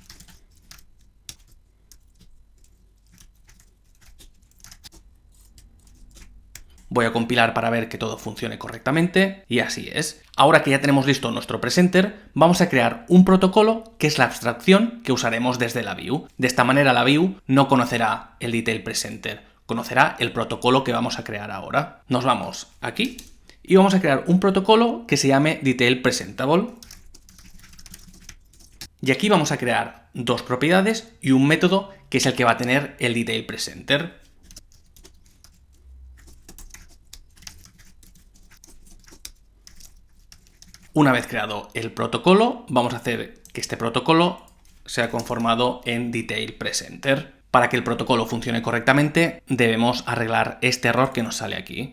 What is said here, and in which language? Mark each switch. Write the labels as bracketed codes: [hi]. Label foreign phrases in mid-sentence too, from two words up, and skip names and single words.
[es] Voy a compilar para ver que todo funcione correctamente, y así es. Ahora que ya tenemos listo nuestro presenter, vamos a crear un protocolo que es la abstracción que usaremos desde la view. De esta manera la view no conocerá el [en] detail presenter, [es] conocerá el protocolo que vamos a crear ahora. Nos vamos aquí y vamos a crear un protocolo que se llame [en] detail presentable. [es] Y aquí vamos a crear dos propiedades y un método que es el que va a tener el [en] detail presenter. [es] Una vez creado el protocolo, vamos a hacer que este protocolo sea conformado en [en] Detail Presenter. [es] Para que el protocolo funcione correctamente, debemos arreglar este error que nos sale aquí.